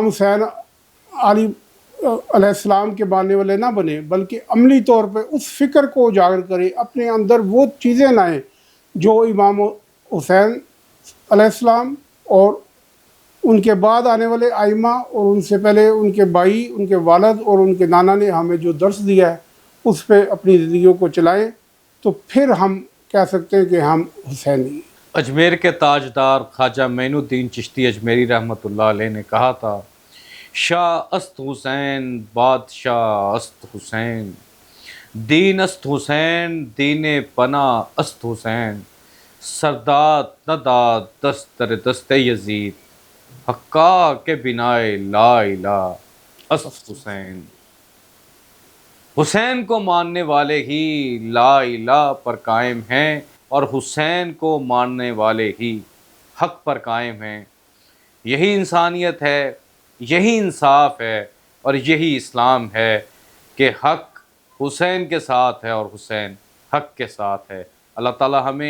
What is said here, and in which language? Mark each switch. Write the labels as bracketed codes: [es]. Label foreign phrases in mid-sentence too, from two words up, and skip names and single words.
[ur] حسین علی علیہ السلام کے ماننے والے نہ بنے، بلکہ عملی طور پہ اس فکر کو اجاگر کریں، اپنے اندر وہ چیزیں لائیں جو امام حسین علیہ السلام اور ان کے بعد آنے والے ائمہ اور ان سے پہلے ان کے بھائی، ان کے والد اور ان کے نانا نے ہمیں جو درس دیا ہے اس پہ اپنی زندگیوں کو چلائیں، تو پھر ہم کہہ سکتے ہیں کہ ہم حسینی ہیں۔ اجمیر کے تاجدار خواجہ معین الدین چشتی اجمیری رحمۃ اللہ علیہ نے کہا تھا، [fa] شاہ است حسین بادشاہ است حسین، دین است حسین دین پناہ است حسین، سرداد نداد دست در دست یزید، حقا کے بنائے لا الہ است حسین۔ [ur] حسین کو ماننے والے ہی [ar] لا الہ [ur] پر قائم ہیں، اور حسین کو ماننے والے ہی حق پر قائم ہیں۔ یہی انسانیت ہے، یہی انصاف ہے، اور یہی اسلام ہے کہ حق حسین کے ساتھ ہے اور حسین حق کے ساتھ ہے۔